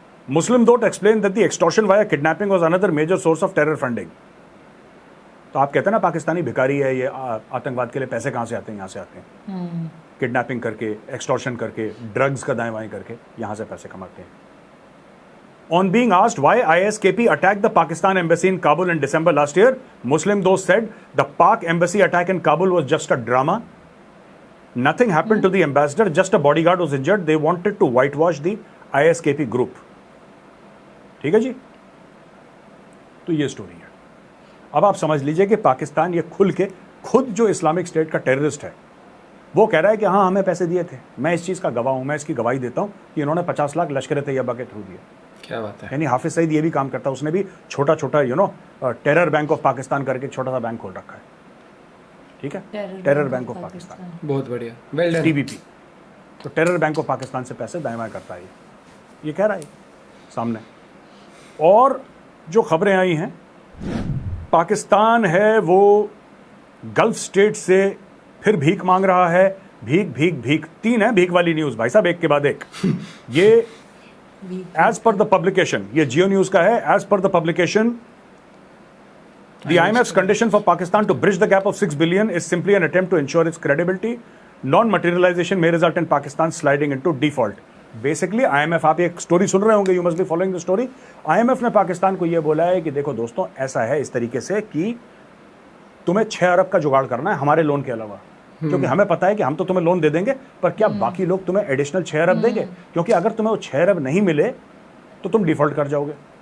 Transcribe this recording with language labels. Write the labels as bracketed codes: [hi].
[en] Muslim दोस्त explain that the extortion via kidnapping was another major source of terror funding. [hi] तो आप कहते हैं ना पाकिस्तानी भिखारी है, ये आतंकवाद के लिए पैसे कहां से आते हैं? यहां से आते हैं, किडनैपिंग करके, एक्सटॉर्शन करके, ड्रग्स का दाएं बाएं करके यहां से पैसे कमाते हैं। [en] On being asked why ISKP attacked the Pakistan embassy in Kabul in December last year, Muslim Dost said the Pak embassy attack in Kabul was just a drama. Nothing happened to the ambassador, just a bodyguard was injured. They wanted to whitewash the ISKP group. [hi] ठीक है जी, तो ये story है। अब आप समझ लीजिए कि पाकिस्तान ये खुल के खुद जो इस्लामिक स्टेट का टेररिस्ट है वो कह रहा है कि हाँ हमें पैसे दिए थे। मैं इस चीज़ का गवाह हूँ, मैं इसकी गवाही देता हूँ कि इन्होंने 50 लाख लश्कर तैयबा के थ्रू दिए। क्या बात है। यानी हाफिज सईद ये भी काम करता है, उसने भी छोटा छोटा टेरर बैंक ऑफ पाकिस्तान करके छोटा सा बैंक खोल रखा है। ठीक है, टेरर बैंक ऑफ पाकिस्तान, बहुत बढ़िया, [en] Well done. [hi] TBP, तो टेरर बैंक ऑफ पाकिस्तान से पैसे दाएं बाएं करता है, ये कह रहा है सामने। और जो खबरें आई हैं, पाकिस्तान है वो गल्फ स्टेट से फिर भीख मांग रहा है। भीख भीख भीख, 3 है भीख वाली न्यूज भाई साहब, एक के बाद एक। [en] ये as per the publication, [hi] ये जियो न्यूज का है, [en] As per the publication the IMF's condition for Pakistan to bridge the gap of $6 billion is simply an attempt to ensure its credibility. Non-materialization may result in Pakistan sliding into default. Basically, IMF, [hi] आप एक story सुन रहे होंगे, [en] you must be following the story. [hi] IMF ने पाकिस्तान को ये बोला है कि देखो दोस्तों, ऐसा है इस तरीके से कि तुम्हें 6 अरब का जुगाड़ करना है हमारे लोन के अलावा, क्योंकि हमें पता है कि हम तो तुम्हें लोन दे देंगे, पर क्या बाकी लोग तुम्हें एडिशनल 6 अरब देंगे? क्योंकि अगर तुम्हें वो 6 अरब नहीं मिले तो तुम डिफॉल्ट कर जाओगे।